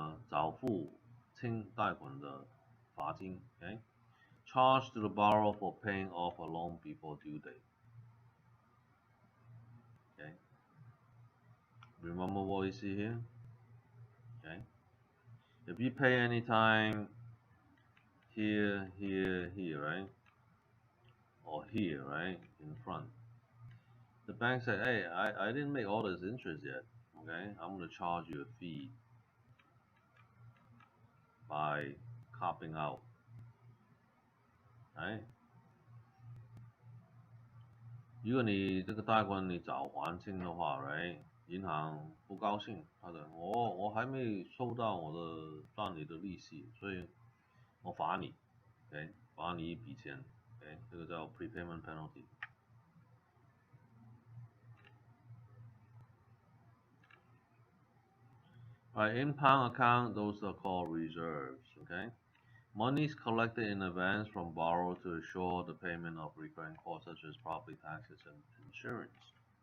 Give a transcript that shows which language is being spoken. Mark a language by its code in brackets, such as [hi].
[zh] 早付清贷款的罚金 ，okay? [en] Charge to the borrower for paying off a loan before due date. Okay. Remember what you see here? Okay. If you pay anytime here, right? Or here, right? In front. The bank said, hey, I didn't make all this interest yet. Okay, I'm going to charge you a fee by copping out. Right? [zh] 如果你这个贷款你早还清的话 ，right？ 银行不高兴，他的我还没收到我的赚你的利息，所以我罚你 ，OK？罚你一笔钱 ，OK？这个叫 prepayment penalty。 [en] Alright, impound account, those are called reserves, okay? Monies collected in advance from borrower to assure the payment of recurring costs such as property taxes and insurance.